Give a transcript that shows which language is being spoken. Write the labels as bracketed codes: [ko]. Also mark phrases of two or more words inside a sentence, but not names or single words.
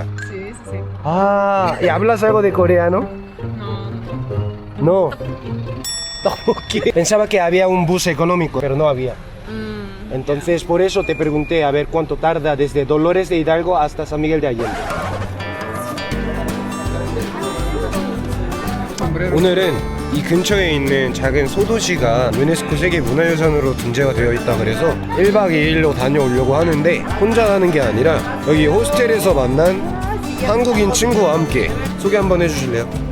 [es] Sí, sí, sí. Ah, ¿y hablas algo de coreano? No. Ok. Pensaba que había un bus económico, pero no había. Entonces por eso te pregunté a ver cuánto tarda desde Dolores de Hidalgo hasta San Miguel de Allende. [ko] 오늘은 이 근처에 있는 작은 소도시가 유네스코 세계 문화유산으로 등재가 되어 있다 그래서 1박 2일로 다녀오려고 하는데 혼자 가는 게 아니라 여기 호스텔에서 만난 한국인 친구와 함께 소개 한번 해주실래요?